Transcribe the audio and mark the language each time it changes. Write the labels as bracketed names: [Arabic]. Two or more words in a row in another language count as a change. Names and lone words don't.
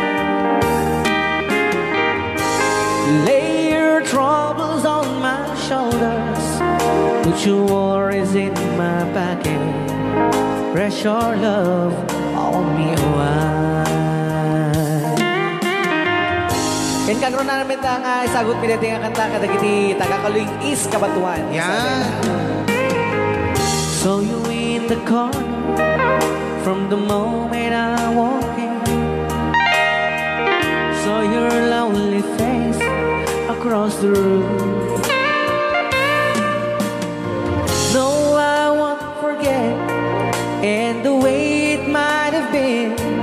[English] Lay your troubles on my shoulders, put your worries in my pocket. Rest your love on me wide. [Iloko] Ken kagro na namin ang sagot pinati nga kanta kadagiti taga-Kaluing East Kabatuan. Yan. [English] So you in the corner from the moment I walk in. Saw your lonely face across the room. No, I won't forget, and the way it might have been.